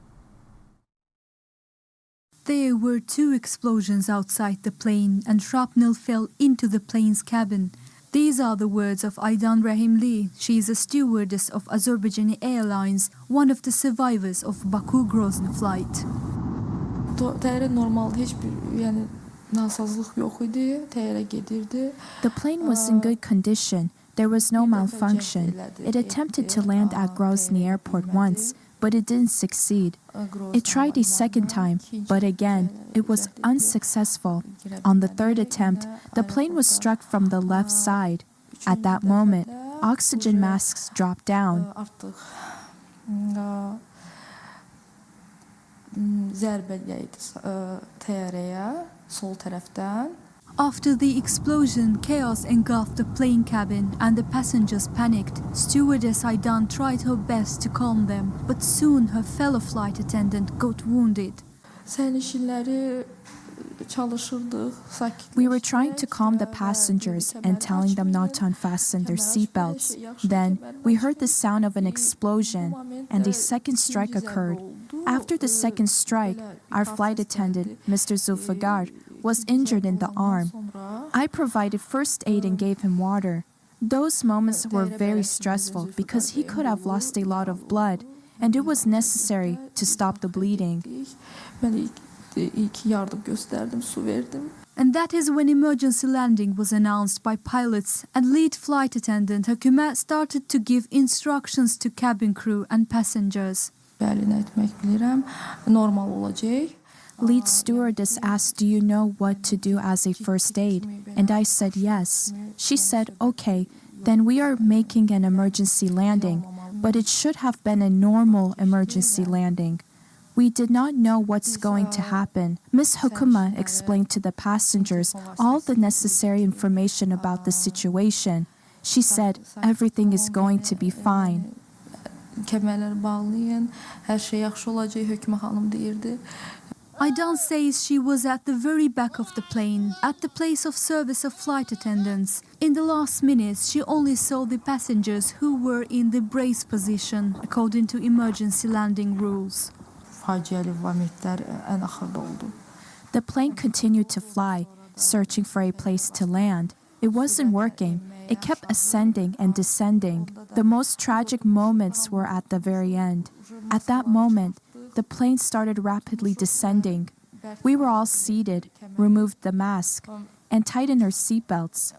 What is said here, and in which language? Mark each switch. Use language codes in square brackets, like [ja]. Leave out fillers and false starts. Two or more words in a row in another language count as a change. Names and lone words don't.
[en] There were 2 explosions outside the plane and shrapnel fell into the plane's cabin. These are the words of Aydan Rahimli. She is a stewardess of Azerbaijani Airlines, one of the survivors of Baku-Grozny flight. [az] Təyyarə normalda heç bir yəni nasazlıq yox idi. Təyyarə gedirdi. [en] The plane was in good condition. There was no malfunction. It attempted to land at Grozny Airport once, but it didn't succeed. It tried a second time, but again, it was unsuccessful. On the third attempt, the plane was struck from the left side. At that moment, oxygen masks dropped down. [az] Artıq zərbə dəydi təyyarəyə sol tərəfdən. [en] After the explosion, chaos engulfed the plane cabin and the passengers panicked. Stewardess Aydan tried her best to calm them, but soon her fellow flight attendant got wounded. [az] Sərnişinləri çalışırdıq, [en] We were trying to calm the passengers and telling them not to unfasten their seatbelts. Then, we heard the sound of an explosion, and a second strike occurred. After the second strike, our flight attendant, Mr. Zulfagar, was injured in the arm. I provided first aid and gave him water. Those moments were very stressful because he could have lost a lot of blood, and it was necessary to stop the bleeding. [az] Mən ilk yardım göstərdim, su verdim. [en] And that is when emergency landing was announced by pilots, and lead flight attendant Hökümet started to give instructions to cabin crew and passengers. [az] Bəli, nə etmək bilirəm, normal olacaq. [en] Lead stewardess asked, "Do you know what to do as a first aid?" And I said yes. She said, "Okay, then we are making an emergency landing, but it should have been a normal emergency landing. We did not know what's going to happen." Ms. Hokuma explained to the passengers all the necessary information about the situation. She said, "Everything is going to be fine." [az] Kəmərləri bağlayın, hər şey yaxşı olacaq, Hökümə xanım deyirdi. [en] Aydan says she was at the very back of the plane, at the place of service of flight attendants. In the last minutes, she only saw the passengers who were in the brace position, according to emergency landing rules. [az] Faciəli vamitlər ən axırda oldu. [en] The plane continued to fly, searching for a place to land. It wasn't working. It kept ascending and descending. The most tragic moments were at the very end. At that moment, the plane started rapidly descending. We were all seated, removed the mask, and tightened our seatbelts.